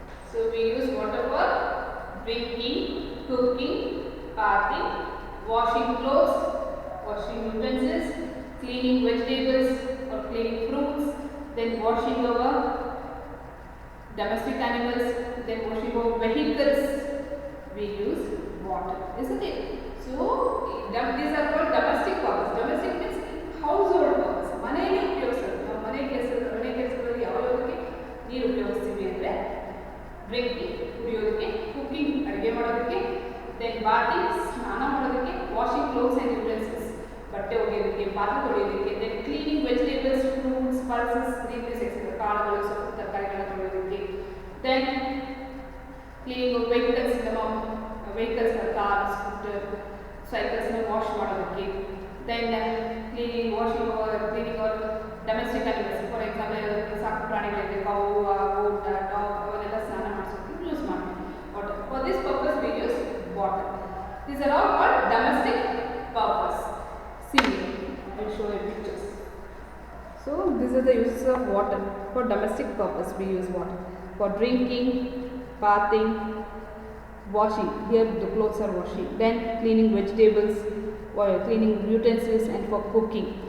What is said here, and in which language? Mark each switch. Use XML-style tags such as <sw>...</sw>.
<en>So we use water for drinking, cooking, bathing, washing clothes, washing utensils, cleaning vegetables or cleaning fruits, then washing our domestic animals, then washing our vehicles. We use water, isn't it? So these are called domestic purpose. Domestic means household purpose.</en> <kn>ಮನೆಯಲ್ಲಿ ಉಪಯೋಗಿಸೋದು. ನಾವು ಮನೆ ಕೆಲಸಗಳಲ್ಲಿ ಯಾವುದಕ್ಕೆ ನೀರು ಉಪಯೋಗಿಸ್ತೀವಿ ಅಂದರೆ drinking ಕುಡಿಯೋದಕ್ಕೆ, cooking ಅಡುಗೆ ಮಾಡೋದಕ್ಕೆ, ದೆನ್ ಬಾತಿಂಗ್ ಸ್ನಾನ ಮಾಡೋದಕ್ಕೆ, ವಾಷಿಂಗ್ ಕ್ಲೋತ್ಸ್ ಆ್ಯಂಡ್ ಯುಟೆನ್ಸಿಲ್ಸ್ ಬಟ್ಟೆ ಒಗೆಯೋದಕ್ಕೆ, ಪಾತ್ರೆ ತೊಳೆಯೋದಕ್ಕೆ, then cleaning vegetables, fruits, pulses, Green's etcetera ಕಾಳುಗಳು, ಸೊಪ್ಪು ತರಕಾರಿಗಳನ್ನ ತೊಳೆಯೋದಕ್ಕೆ, ದೆನ್ ಕ್ಲೀನಿಂಗ್ ವೆಹಿಕಲ್ಸ್, ನಮ್ಮ ವೆಹಿಕಲ್ಸ್ ಕಾರ್, ಸ್ಕೂಟರ್, ಸೈಕಲ್ಸ್ನ ವಾಶ್ ಮಾಡೋದಕ್ಕೆ, then cleaning cleaning hour domestic animals, for example ಸಾಕು ಪ್ರಾಣಿಗಳಿದೆ, ಕೌ, ಗೋಟ್, ಡಾಗ್, ಅವನ್ನೆಲ್ಲ ಸ್ನಾನ ಮಾಡಿಸೋದಕ್ಕೆ ಯೂಸ್ ಮಾಡ್ತೀವಿ water.</kn> <en>For this purpose we use water. These are all called domestic purpose. See, I will show you pictures. So these are the uses of water. For domestic purpose we use water. For drinking, bathing, washing. Here the clothes are washing. Then cleaning vegetables, cleaning utensils, and for cooking.</en>